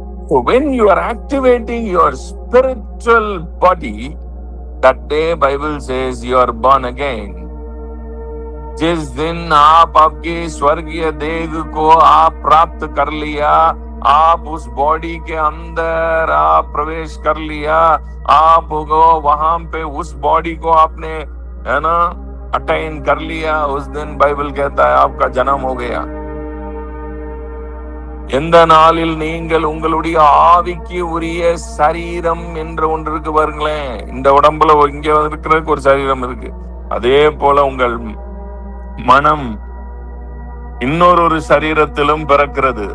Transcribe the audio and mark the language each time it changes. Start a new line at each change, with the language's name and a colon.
English: So when you are activating your spiritual body, that day Bible says you are born again.
Hindi: जिस दिन आप आपके स्वर्गीय देह को आप प्राप्त कर लिया, आप उस बॉडी के अंदर आप प्रवेश कर लिया, आप वहां पे उस बॉडी को आपने, है ना, अटेन कर लिया, उस दिन बाइबल कहता है आपका जन्म हो गया.
Tamil: எந்த நாளில் நீங்கள் உங்களுடைய ஆவிக்கு உரிய சரீரம் என்ற ஒன்று இருக்கு பாருங்களேன். இந்த உடம்புல இங்க இருக்கிறதுக்கு ஒரு சரீரம் இருக்கு. அதே போல உங்கள் மனம் இன்னொரு சரீரத்திலும் பிறக்கிறது.